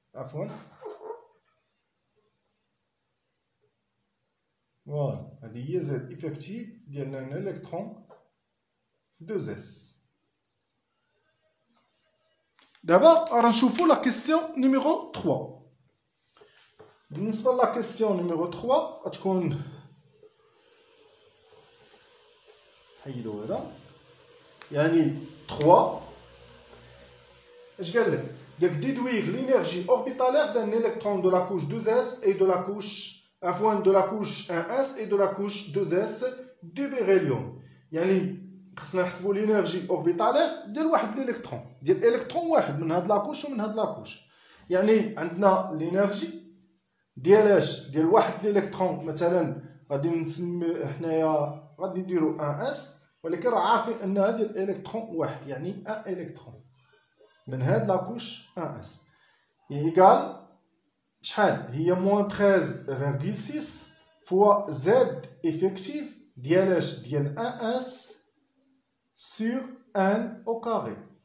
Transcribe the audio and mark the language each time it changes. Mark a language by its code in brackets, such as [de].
[ar] عفوا، فوالا هذه هي زاد افكتيف ديال الالكترون في 2 اس. دابا راه نشوفوا لا كيسيون نيميرو 3. بالنسبه لا كيسيون نيميرو 3 غتكون حيدو هذا، يعني 3 اش قال لك؟ [fr] قال لك déduire l'énergie orbitalaire d'un électron de la couche 2s et de la couche de la couche 1s et de la couche 2s du beryllium. [ar] يعني خصنا نحسبوا لينيرجي اوربيتالير ديال واحد الالكترون، ديال الكترون واحد من هاد لاكوش ومن هاد لاكوش. يعني عندنا لينيرجي ديال اش؟ ديال واحد الالكترون. مثلا غادي نسمي حنايا غادي نديرو 1 اس، ولكن راه عارفين ان هذا الالكترون واحد، يعني 1 الكترون من هاد لاكوش 1 اس ايكال شحال؟ هي موان 13.6 فوا زد افكتيف ديال اش؟ ديال 1 اس [fr] sur n au carré.